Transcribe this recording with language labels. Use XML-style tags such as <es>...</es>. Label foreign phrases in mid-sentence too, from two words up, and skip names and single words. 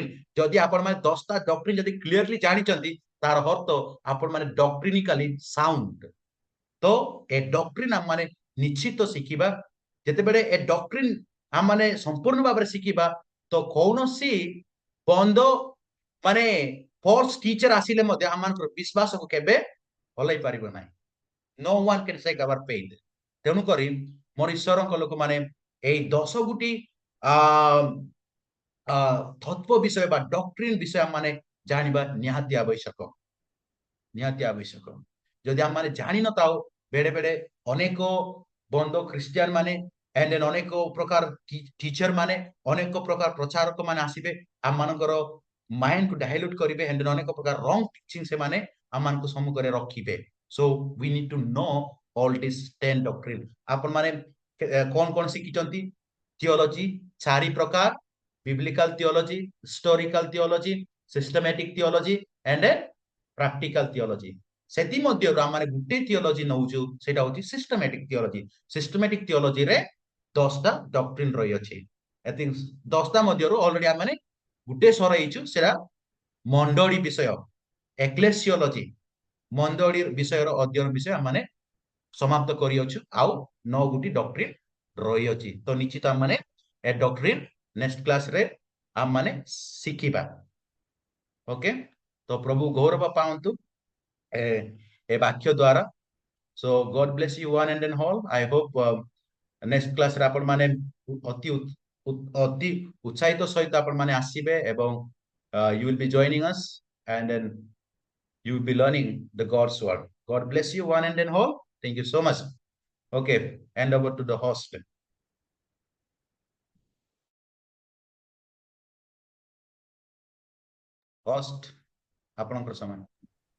<or>ଯଦି ଆପଣ ମାନେ 10ଟା ଡକ୍ଟ୍ରିନ ଯଦି କ୍ଲିୟରଲି ଜାଣିଛନ୍ତି, ତାର ଅର୍ଥ ଆପଣ ମାନେ</or> <en>doctrinally sound.</en> <or>ତ ଏ ଡକ୍ଟ୍ରିନ ଆମେ ନିଶ୍ଚିତ ଶିଖିବା। ଯେତେବେଳେ ଏ ଡକ୍ଟ୍ରିନ ଆମେ ସମ୍ପୂର୍ଣ୍ଣ ଭାବରେ ଶିଖିବା, ତ କୌଣସି ବନ୍ଦ ମାନେ</or> <en>false teacher</en> <or>ଆସିଲେ ମଧ୍ୟ ଆମମାନଙ୍କର ବିଶ୍ୱାସକୁ କେବେ ହଲେଇ ପାରିବ ନାହିଁ।</or> <en>no one can shake our faith।</en> <or>ତେଣୁକରି ମୋର ଈଶ୍ୱରଙ୍କ ଲୋକମାନେ ଏଇ 10 ଗୋଟି ତତ୍ଵ ବିଷୟ ବା ଡକ୍ଟ୍ରିନ ବିଷୟ ମାନେ ଜାଣିବା ନିହାତି ଆବଶ୍ୟକ, ନିହାତି ଆବଶ୍ୟକ। ଯଦି ଆମେ ଜାଣିନଥାଉ, ବେଳେ ବେଳେ ଅନେକ ବନ୍ଦ ଖ୍ରୀଷ୍ଟିଆନ ମାନେ and ଅନେକ ପ୍ରକାର ଟିଚର ମାନେ, ଅନେକ ପ୍ରକାର ପ୍ରଚାରକ ମାନେ ଆସିବେ, ଆମମାନଙ୍କର ମାଇଣ୍ଡକୁ ଡାଇଲ୍ୟୁଟ କରିବେ, and ଅନେକ ପ୍ରକାର</or> <en>wrong teaching</en> <or>ସେମାନେ ଆମମାନଙ୍କ ସମ୍ମୁଖରେ ରଖିବେ।</or> <en>so we need to know all these 10 doctrine।</en> <or>ଆପଣ ମାନେ କଣ କଣ ଶିଖିଛନ୍ତି? ଥିଓଲୋଜି 4 ପ୍ରକାର,</or> <en>biblical theology, historical theology, systematic theology and practical theology।</en> <or>ସେଥିମଧ୍ୟରୁ ଆମେ ଗୋଟେ ଥିଓଲୋଜି ନଉଛୁ, ସେଇଟା ହଉଛି</or> <en>systematic theology.</en> <or>ସିଷ୍ଟମେଟିକ ଥିଓଲୋଜିରେ 10ଟା ଡକ୍ଟ୍ରିନ ରହିଅଛି। ଏତିକି 10ଟା ମଧ୍ୟରୁ ଅଲରେଡି ଆମେ ଗୋଟେ ସରାଇଛୁ, ସେଟା ମଣ୍ଡଳୀ ବିଷୟ, ଏକ୍ଲେସିଓଲୋଜି, ମଣ୍ଡଳୀ ବିଷୟର ଅଧ୍ୟୟନ ବିଷୟ ଆମେ ସମାପ୍ତ କରିଅଛୁ। ଆଉ 9 ଗୋଟି ଡକ୍ଟ୍ରିନ ରହିଅଛି। ତ ନିଶ୍ଚିତ ଆମେ ଏ ଡକ୍ଟ୍ରିନ ନେକ୍ସଟ କ୍ଲାସରେ ଆମେ ଶିଖିବା। ଓକେ, ତ ପ୍ରଭୁ ଗୌରବ ପାଆନ୍ତୁ ଏ ବାକ୍ୟ ଦ୍ୱାରା।</or> <en>So God bless you one and all. I hope next class</en> <or>ରେ ଆପଣ ମାନେ ଅତି ଉତ୍ସାହିତ ସହିତ ଆପଣ ମାନେ ଆସିବେ ଏବଂ</or> <en>you will be joining us and then you will be learning the God's word. God bless you one and all. Thank you so much. Okay, hand over to the host. Host,</en> <or>ଆପଣଙ୍କର ସମାନ।</or>